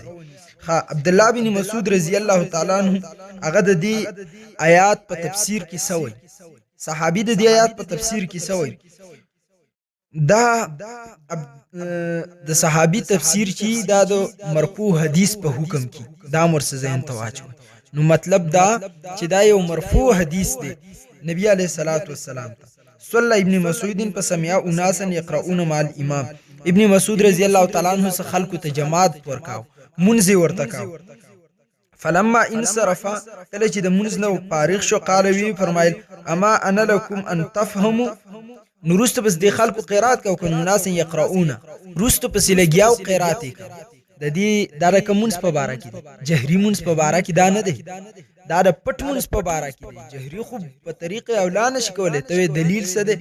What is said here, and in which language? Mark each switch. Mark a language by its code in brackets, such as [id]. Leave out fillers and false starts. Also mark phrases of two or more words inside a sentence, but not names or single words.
[ps] عبدالله بن مسعود [ar] رضی الله تعالی عنه [ps] هغه د دې آیات په تفسیر کې سوی، صحابي د دې آیات په تفسیر کې سوی. دا د صحابي تفسیر چې دا د مرفوع حدیث په حکم کې دا مرسه ذهن ته واچوي. نو مطلب دا چې دا یو مرفوع حدیث دی نبی [ar] علیه الصلاۃ والسلام [ps] ته. [ar] صلی ابن مسعود فسمع اناسا یقرؤون مع الامام. [ps] ابن مسعود [ar] رضی الله تعالی عنہ [ps] څخه خلکو ته جماعت ورکاو، منځ ورته کاو. [ar] فلما انصرف، [ps] کله چې د منځ نه فارغ شو، قال وی فرمایل [ar] اما انا لكم ان تفهموا. [ps] نو وروسته بس د خلکو قرات کو کنه [ar] ناس یقرؤون، [ps] وروسته پس لګیاو قرات کوي. د دې دا رقم منځ په باره کې دی، جهري منځ په باره کې دا نه دی، دا د پټ منځ په باره کې دی. جهري خو په طریقې اولا نشي کولی. ته دلیل څه دی؟